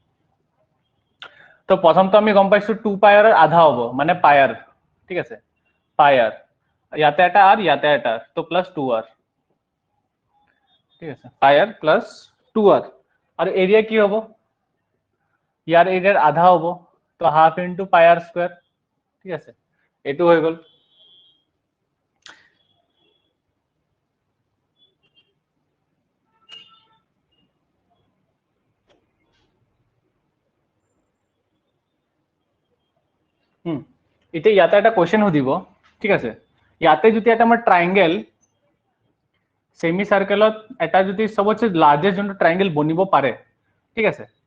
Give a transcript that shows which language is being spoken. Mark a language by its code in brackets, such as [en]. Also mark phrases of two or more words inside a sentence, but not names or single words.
[as] তো প্রথম তো আমি গম পাইছো [en] 2 pi r [as] আধা হবো মানে [en] pi r [as] ঠিক আছে [en] pi r [as] ইয়াতে এটা আর ইয়াতে এটা তো প্লাস 2r ঠিক আছে [en] pi r plus 2r [as] আর এরিয়া কি হবো ইয়ার এরিয়ার আধা হবো তো [en] half into pi r square [as] ঠিক আছে এটু হয়ে গেল এটা ইয়াতে একটা কোশ্চেন সুধিব ঠিক আছে ইয়াতে যদি এটা আমাৰ [en] triangle semi circle [as] এটা যদি সবচেয়ে লার্জেস্ট যোনটো ট্ৰায়াঙ্গেল বনিব পাৰে ঠিক আছে